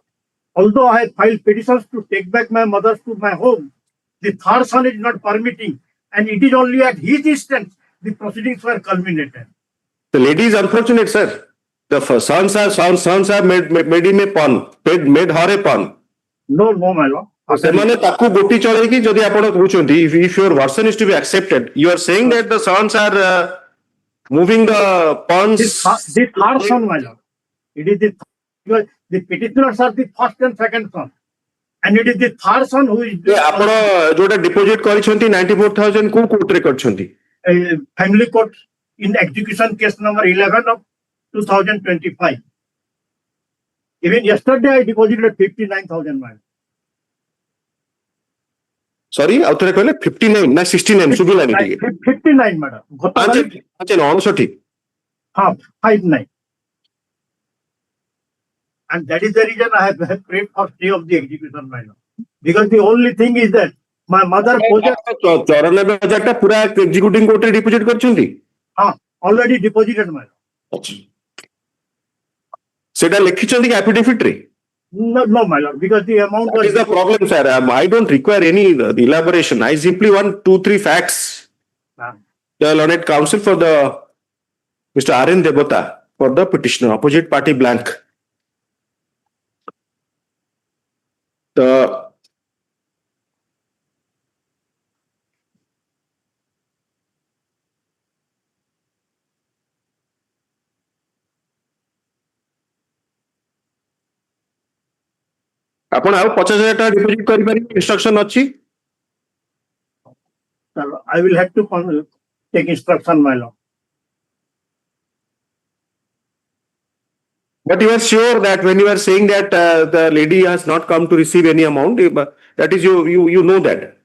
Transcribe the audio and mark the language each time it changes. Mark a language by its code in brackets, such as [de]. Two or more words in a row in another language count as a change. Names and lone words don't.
[en] Although I have filed petitions to take back my mother to my home, the third son is not permitting. And it is only at his instance the proceedings were culminated. The lady is unfortunate, sir. The sons are made him a pawn, made her a pawn. No, my lord. [or] ସେମାନେ ତାକୁ ଗୋଟି ଚଳେଇକି ଯଦି ଆପଣ କହୁଛନ୍ତି [en] if your version is to be accepted, you are saying that the sons are moving the pawns. The third son, my lord. It is the petitioners are the first and second son. And it is the third son who is [or] ଆପଣ ଯୋଉଟା ଡିପୋଜିଟ୍ କରିଛନ୍ତି 94,000 କୋଉ କୋର୍ଟରେ କରିଛନ୍ତି? [en] family court in execution case number 11 of 2025. Even yesterday I deposited 59,000 man. Sorry, [or] ଆଉ ଥରେ କହିଲେ 59 ନା 69 ସୁବିଲାନି ଟିକେ [en] 59 madam. [or] ଆଚ୍ଛା 59 ହଁ 59. [en] And that is the reason I have prayed for stay of the execution, my lord. Because the only thing is that my mother possessed [or] 94,000 ଟା ପୁରା [en] executing courtରେ deposit [or] କରିଛନ୍ତି? [en] already deposited, my lord. [or] ସେଟା ଲେଖିଛନ୍ତି କି affidavit ରେ? [en] No, my lord, because the amount That is the problem, sir. I don't require any elaboration. I simply want 2-3 facts. The learned counsel for the Mr. R.N. Devata for the petitioner, opposite party blank. [or] The ଆପଣ ଆଉ 50,000 ଟଙ୍କା ଡିପୋଜିଟ୍ କରିପାରିବେ ଇନଷ୍ଟ୍ରକ୍ସନ ଅଛି? [en] I will have to take instruction, my lord. But you are sure that when you are saying that the lady has not come to receive any amount, that is you know that?